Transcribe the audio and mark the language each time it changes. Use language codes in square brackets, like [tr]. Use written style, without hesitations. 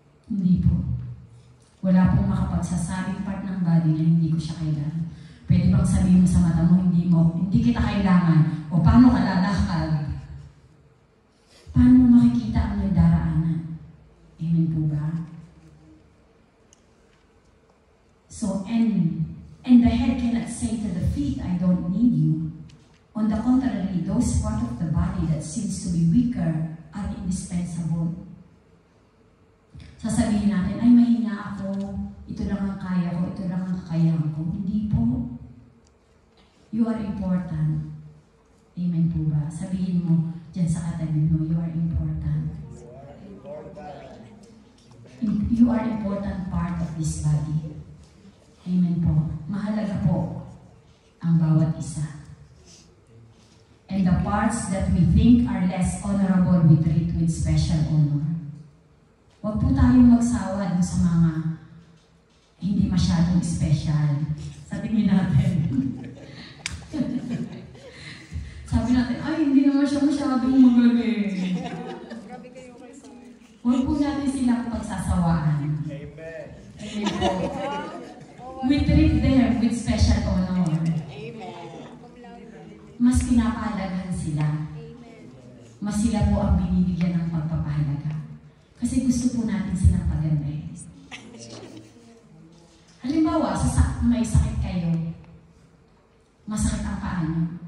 [tl] Hindi po. Wala pong makapagsasabing part ng body na hindi ko siya kailangan. Pwede Pwede bang sabihin mo sa mata mo, hindi kita kailangan, o paano ka lalakad? Paano mo makikita ang may daraanan? Amen po ba? [en] So, and the head cannot say to the feet, I don't need you. On the contrary, those part of the body that seems to be weaker are indispensable. [tl] Sasabihin natin, ay mahina ako, ito lang ang kaya ko, ito lang ang kakayahan ko. Hindi po. [en] You are important. [tl] Amen po ba? Sabihin mo dyan sa katabi mo, [en] you are important. You are important part of this body. [tl] Amen po. Mahalaga po ang bawat isa. [en] And the parts that we think are less honorable, we treat with special honor. [tl] Huwag po tayong magsawa dun sa mga hindi masyadong special. Sabihin natin. Sabi natin, ay, hindi naman siya masyadong magaling. Huwag po natin silang pagsasawaan. Amen. Amen po. [en] We treat them with special honor. [tl] Mas pinapahalagan sila. Mas sila po ang binibigyan ng pagpapahalaga. Kasi gusto po natin silang pagandahin. Halimbawa, may sakit kayo, masakit ang paa niyo.